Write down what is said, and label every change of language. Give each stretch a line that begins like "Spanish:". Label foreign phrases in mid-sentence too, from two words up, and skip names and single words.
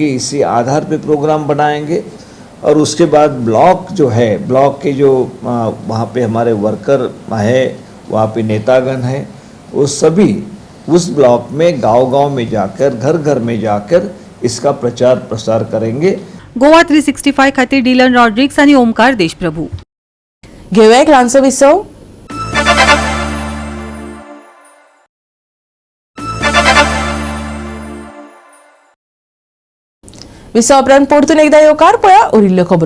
Hindi: इसी आधार पे प्रोग्राम बनाएंगे और उसके बाद ब्लॉक जो है, ब्लॉक के जो वहाँ पे हमारे वर्कर है, वहाँ पे नेतागण है, वो सभी उस ब्लॉक में गांव-गांव में जाकर, घर-घर में जाकर इसका प्रचार प्रसार करेंगे।
Konkani: गोवा 365 खातीर डिलन रॉड्रिक्स आणि ओमकार देशप्रभू. घेऊया एक ल्हानसो विसव. विसव उपरांत परतून एकदा येवकार पळया उरिल्ल्यो खबरो.